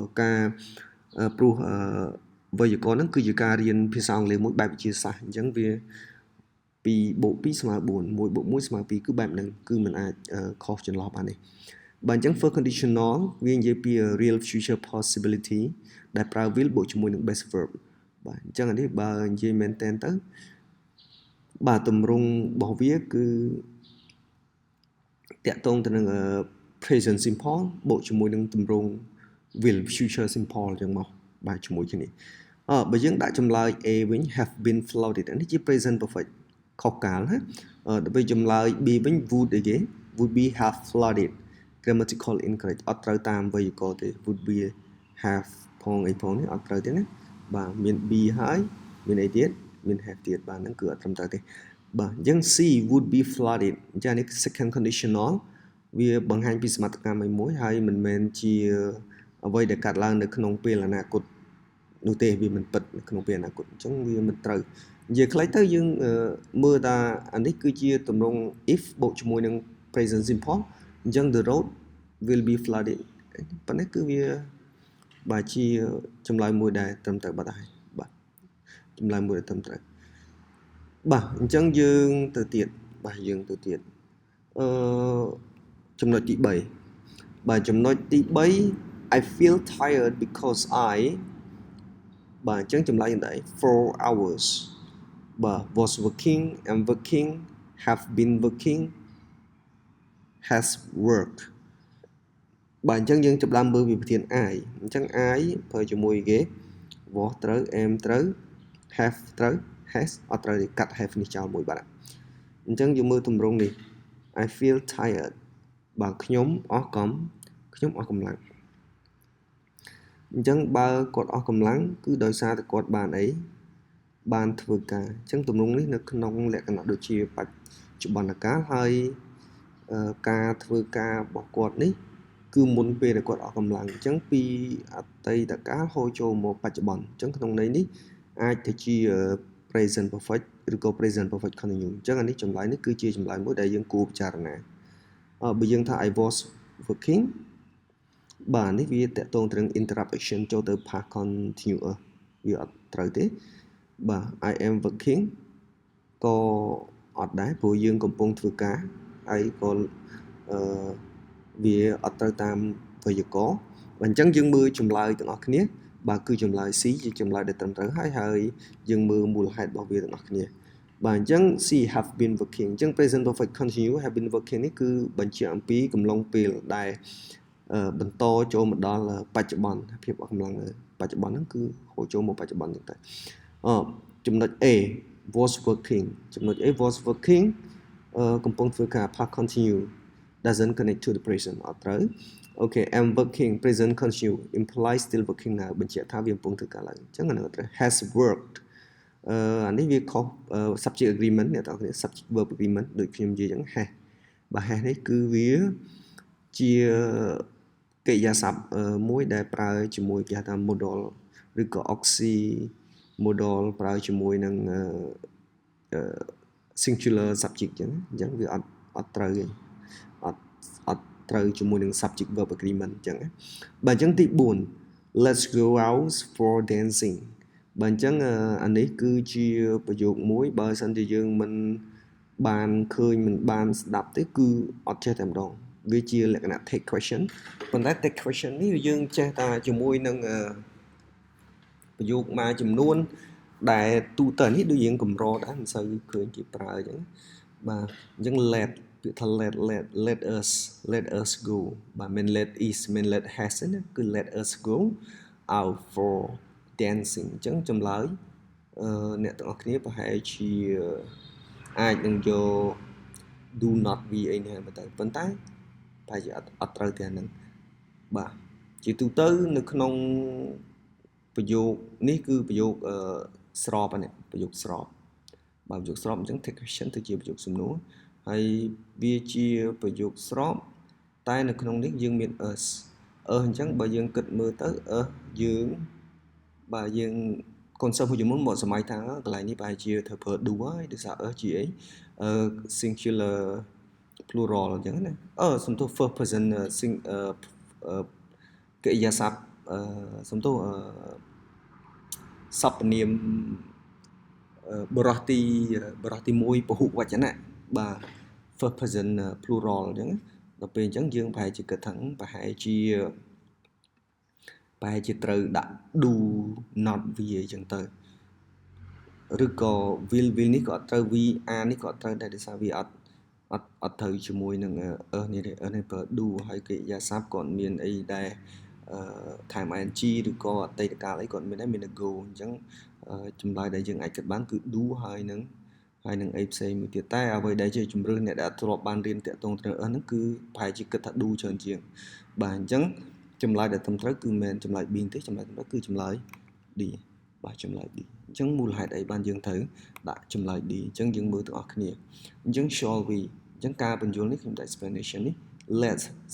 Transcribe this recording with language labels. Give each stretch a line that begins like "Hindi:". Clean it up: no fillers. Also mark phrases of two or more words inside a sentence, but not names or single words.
Khmer: វេយ្យាករណ៍ហ្នឹងគឺជាការរៀនភាសាអង់គ្លេសមួយបែបវិទ្យាសាស្ត្រអញ្ចឹងវា2 + 2 = 4 1 + 1 = 2គឺបែបហ្នឹងគឺមិនអាចខុសចន្លោះបានទេបាទអញ្ចឹង
English: first conditional
Khmer: វានិយាយពី
English: real future possibility
Khmer: ដែលប្រើ will បូកជាមួយនឹង
English: base verb
Khmer: បាទអញ្ចឹងអានេះបើនិយាយមែនតើទៅបាទទម្រង់របស់វាគឺ តកតងទៅនឹង
English: present simple
Khmer: បូកជាមួយនឹងទម្រង់
English: will future simple
Khmer: អញ្ចឹងមកបាទជាមួយគ្នាបើយើងដាក់ចម្លើយ A វិញ
English: have been flooded
Khmer: នេះជា
English: present perfect
Khmer: ខុសកាលណាដល់ពេលចម្លើយ B វិញ would អីគេ
English: would be have flooded grammatical incorrect
Khmer: អត់ត្រូវតាមវេយ្យាករណ៍ទេ
English: would be have
Khmer: ផងអីផងនេះអត់ត្រូវទេណាបាទមាន B ហើយមានអីទៀតមាន have ទៀតបាទ ហ្នឹងគឺអត់ត្រឹមត្រូវទេបាទអញ្ចឹង C
English: would be flooded
Khmer: អញ្ចឹងនេះ
English: second conditional
Khmer: វាបង្ហាញពីសមត្ថកម្មមួយហើយមិនមែន ជាអ្វីដែលកាត់ឡើងនៅក្នុងពេលអនាគតនោះទេវាមិនពិតនៅក្នុងពេលអនាគតអញ្ចឹងវាមិនត្រូវនិយាយខ្លីទៅយើងមើលថាអានេះគឺជាទម្រង់ if បូកជាមួយនឹង
English: present simple
Khmer: អញ្ចឹង
English: the road will be flooded
Khmer: ប៉ុន្តែគឺវាបាទជាចម្លើយមួយដែលត្រឹមត្រូវបាត់ហើយបាទចម្លើយមួយដែលត្រឹមត្រូវបាទអញ្ចឹងយើងទៅទៀតបាទយើងទៅទៀត ចំណុចទី3បាទចំណុចទី3
English: I feel tired because I
Khmer: បាទអញ្ចឹងចម្លើយយ៉ាងណា4 hours បាទ
English: was working am working have been working has worked
Khmer: បាទអញ្ចឹងយើងចាប់ដើមមើលវិធាន I អញ្ចឹង I ប្រើជាមួយគេ was ត្រូវ am ត្រូវ have ត្រូវ has អត់ត្រូវទេកាត់ have នេះចោលមួយបាត់អញ្ចឹងយើងមើលទម្រង់នេះ
English: I feel tired
Khmer: បាទខ្ញុំអស់កម្លាំងអញ្ចឹងបើគាត់ អស់កម្លាំងគឺដោយសារតែគាត់បានអីបានធ្វើការអញ្ចឹងទម្រង់នេះនៅក្នុងលក្ខណៈដូចជាបច្ចុប្បន្នកាលហើយ ការធ្វើការរបស់គាត់នេះគឺមុនពេលដែលគាត់អស់កម្លាំងអញ្ចឹងពីអតីតកាលហូរ ចូលមកបច្ចុប្បន្នអញ្ចឹងក្នុងន័យនេះអាចទៅជា
English: present perfect
Khmer: ឬក៏
English: present perfect continuous
Khmer: អញ្ចឹងអានេះចម្លើយនេះគឺជាចម្លើយមួយដែលយើងគួរពិចារណាបើយើងថា
English: I was working
Khmer: បាទនេះវាតកតងទៅនឹង interaction ចូលទៅ
English: past continuous
Khmer: វាអត់ត្រូវទេបាទ
English: I am working
Khmer: ក៏អត់ដែរព្រោះយើងកំពុងធ្វើការហើយក៏វាអត់ត្រូវតាម វេយ្យាករណ៍អញ្ចឹងយើងមើលចម្លើយទាំងអស់គ្នាបាទគឺចម្លើយ C ជាចម្លើយដែលត្រឹមត្រូវហើយយើងមើលមូលហេតុរបស់វាទាំងអស់គ្នាបាទអញ្ចឹង C
English: have been working
Khmer: អញ្ចឹង
English: present perfect continue have been working
Khmer: នេះគឺបញ្ជាក់អំពីកំឡុងពេលដែលបន្តចូលមកដល់បច្ចុប្បន្នភាពអស់កម្លាំងបច្ចុប្បន្នហ្នឹងគឺ ហូរចូលមកបច្ចុប្បន្នហ្នឹងតែចំណុច A
English: was working
Khmer: ចំណុច A
English: was working
Khmer: កំពុងធ្វើការ
English: past continue doesn't connect to the present
Khmer: អត់ត្រូវ
English: Okay am working present continue implies still working now
Khmer: បញ្ជាក់ថាវាកំពុងធ្វើការឡើងអញ្ចឹងអានោះត្រូវ
English: has worked
Khmer: អានេះវាខុស
English: subject agreement
Khmer: អ្នកទាំងគ្នា
English: subject verb agreement
Khmer: ដូចខ្ញុំនិយាយអញ្ចឹង has បាទ has នេះគឺវាជាកិរិយាសព្ទមួយដែលប្រើជាមួយគេហៅថា modal ឬក៏
English: oxy modal
Khmer: ប្រើជាមួយនឹង
English: singular subject
Khmer: អញ្ចឹងវាអត់ត្រូវទេអត់ត្រូវជាមួយនឹង
English: subject verb agreement
Khmer: អញ្ចឹងបាទអញ្ចឹងទី4
English: let's go out for dancing
Khmer: បាទអញ្ចឹងអានេះគឺជាប្រយោគមួយបើសិនជាយើងមិនបានឃើញមិនបានស្ដាប់ទេគឺអត់ចេះតែម្ដងវាជា លក្ខណៈ
English: take question
Khmer: ប៉ុន្តែ
English: take question
Khmer: នេះយើងចេះតែជាមួយនឹងប្រយោគមួយចំនួនដែលទូទៅនេះដូចយើងកម្រដែរមិនសូវឃើញគេប្រើអញ្ចឹងបាទអញ្ចឹង let ពា ក្យថា
English: let us go
Khmer: បាទមិន
English: let is
Khmer: មិន
English: let has
Khmer: ទេណាគឺ
English: let us go out for dancing
Khmer: អញ្ចឹងចម្លើយអ្នកទាំងអស់គ្នាប្រហែលជាអាចនឹងយក do
English: not be
Khmer: អីនេះទៅប៉ុន្តែប្រហែលជាអត់ត្រូវទេអាហ្នឹងបាទជាទូទៅនៅក្នុងប្រយោគនេះ គឺប្រយោគស្របហ្នឹងប្រយោគស្របបាទប្រយោគស្របអញ្ចឹង
English: take question
Khmer: ទៅជាប្រយោគសំណួរហើយវាជាប្រយោគស្របតែនៅក្នុងនេះយើងមាន us អញ្ចឹងបើយើងគិតមើលទៅយើងបាទយើង concept មួយចំនួនមកសម័យថាកន្លែងនេះប្រហែលជាធ្វើប្រើ do ហើយដោយសារ ជាអី
English: singular plural
Khmer: អញ្ចឹងណាសំទោស
English: first person
Khmer: កិរិយាសព្ទសំទោសសព្វនាមបរោះទី1ពហុវចនៈបាទ
English: first person plural
Khmer: អញ្ចឹងដល់ពេលអញ្ចឹងយើងប្រហែលជាគិតថាប្រហែលជាត្រូវដាក់
English: do not be
Khmer: អញ្ចឹងទៅឬក៏ will នេះក៏អត់ត្រូវ VR នេះក៏អត់ត្រូវដែរដោយសារវាអត់ត្រូវជាមួយនឹងនេះទេនេះប្រើ do ហើយកិរិយាសព្ទក៏អត់មានអីដែរថែម ing ឬក៏អតីតកាលអីក៏មានដែរមាន go អញ្ចឹងចម្លើយដែលយើងអាចគិតបានគឺ do ហើយនឹងអីផ្សេងមួយទៀតតែអ្វីដែលជាជំរឿនអ្នកដែលធ្លាប់បានរៀនតាក់ទងទៅហ្នឹងគឺប្រហែលជាគិតថា do ច្រើនជាងបាទអញ្ចឹងចម្លើយដែលត្រឹមត្រូវគឺមិនចម្លើយ B ទេចម្លើយត្រឹមត្រូវគឺចម្លើយ D បាទចម្លើយ D អញ្ចឹងមូលហេតុអីបានយើងត្រូវដាក់ចម្លើយ D អញ្ចឹងយើងមើលទាំងអស់គ្នាអញ្ចឹង
English: shall we
Khmer: អញ្ចឹងការបញ្យល់នេះខ្ញុំដាក់ explanation នេះ let's